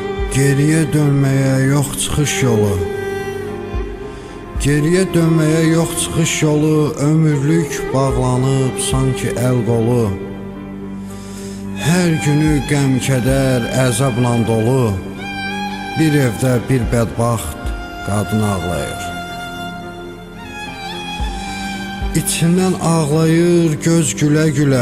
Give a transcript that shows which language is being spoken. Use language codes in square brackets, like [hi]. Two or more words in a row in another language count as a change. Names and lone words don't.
[tr] Geriye dönmeye [az] yok çıxış yolu. [tr] Geriye dönmeye [az] yok çıxış yolu. Ömürlük bağlanıb sanki el qolu. Hər günü qəm, kədər, əzabla dolu. Bir evdə bir bədbaxt qadın ağlayır. İçindən ağlayır göz gülə-gülə.